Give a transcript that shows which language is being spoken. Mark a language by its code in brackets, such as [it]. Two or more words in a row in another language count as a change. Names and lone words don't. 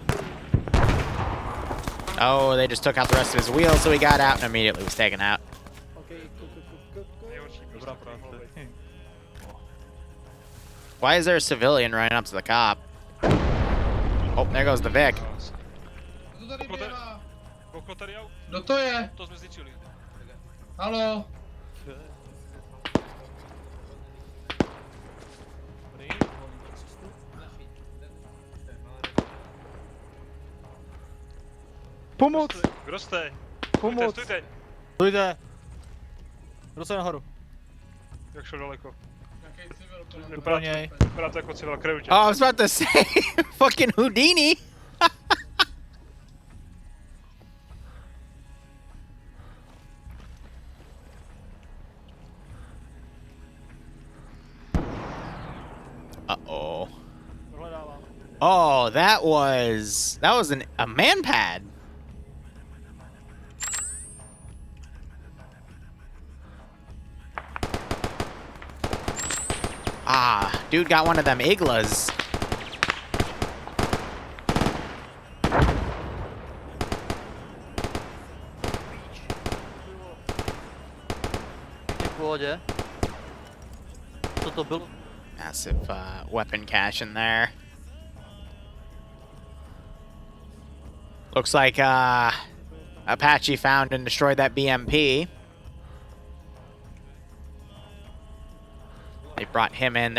[en] Oh, they just took out the rest of his wheels, so he got out and immediately was taken out. Why is there a civilian running up to the cop? Oh, there goes the Vic. [cs] Kdo to je? Halo? Pomoc! Kdo jste? Pomoc! Stůjte. Půjde. Kdo se nahoru? Jak šel daleko? Pro něj. Vypadá to jako civil, kryju tě. [en] Oh, I was about to say, fucking Houdini! Uh-oh. Oh, that was a man pad. Ah, dude got one of them iglas. [cs] V pohodě. Co to bylo? [en] Massive weapon cache in there. Looks like Apache found and destroyed that BMP. They brought him in.